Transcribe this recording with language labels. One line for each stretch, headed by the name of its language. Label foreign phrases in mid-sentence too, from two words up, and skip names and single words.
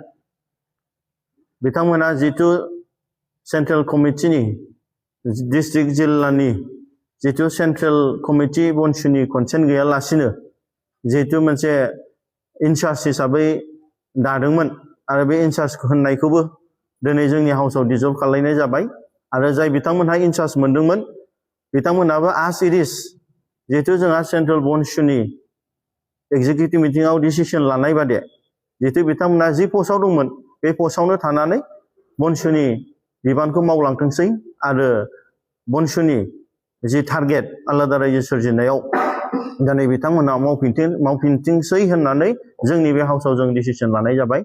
Bodo: बिथांमोना जितु
English: central committee district
Bodo: जिल्लानि जितु
English: central committee
Bodo: BoNSUनि कनसेन्ट गैयालासिनो जितु मोनसे इनचार्ज हिसाबै दादोंमोन आरो बे इनचार्ज होननायखौबो दिनै जोंनि हाउसाव डिजल्भ खालामनाय जाबाय आरो जाय बिथांमोनहा इनचार्ज मोनदोंमोन बिथांमोनहाबो
English: as it is
Bodo: जिहेतु जोंहा सेन्ट्रेल BoNSUनि
English: executive meeting
Bodo: डिसिसन लानाय बादि जिहेतु बिथांमोनहा
English: the post
Bodo: दंमोन बे पस्टआवनो थानानै BoNSUनि बिबानखौ मावलांथोंसै आरो BoNSUनि
English: the target
Bodo: आलादा रायजो सोरजिनायाव दिनै बिथांमोनहा मावफिनथोंसै होननानै जोंनि बे हाउसाव जों डिसिसन लानाय जाबाय।